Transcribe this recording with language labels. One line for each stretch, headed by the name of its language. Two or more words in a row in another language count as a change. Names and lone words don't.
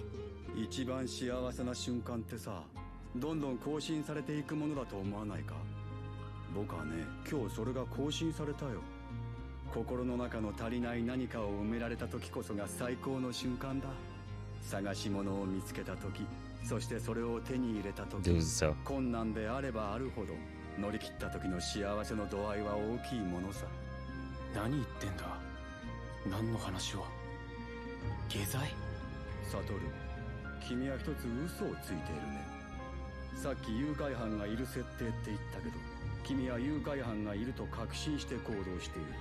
Japanese: 一番幸せな瞬間ってさ、どんどん更新されていくものだと思わないか。僕はね、今日それが更新されたよ。心の中の足りない何かを埋められた時こそが最高の瞬間だ。探し物を見つけた時、そしてそれを手に入れた時、
Portuguese: Deus do céu.
Japanese: 困難であればあるほど乗り切った時の幸せの度合いは大きいものさ。何言ってんだ。何の話を。下剤？サトル、君は一つ嘘をついているね。さっき誘拐犯がいる設定って言ったけど、君は誘拐犯がいると確信して行動している。